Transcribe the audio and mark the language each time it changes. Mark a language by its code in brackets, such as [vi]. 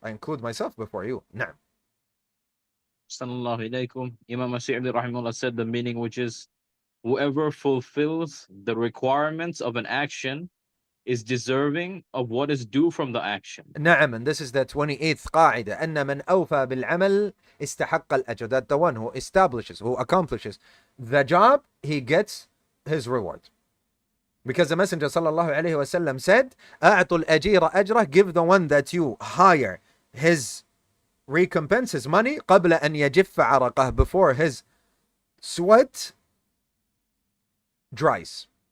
[en] I include myself before you. [ar] Na'am. Sallallahu alaykum. [en] Imam Shaykh rahimahullah said the meaning, which is, whoever fulfills the requirements of an action is deserving of what is due from the action. Na'am, and this is the 28th قاعدة. [ar] أن من أوفى بالعمل استحق الأجر. [en] That the one who accomplishes the job, he gets his reward. Because the Messenger sallallahu alaihi wasallam said, [ar] أعطوا الأجير أجره, [en] give the one that you hire his recompense, his money, [ar] قبل أن يجف عرقه, [en] before his sweat dries.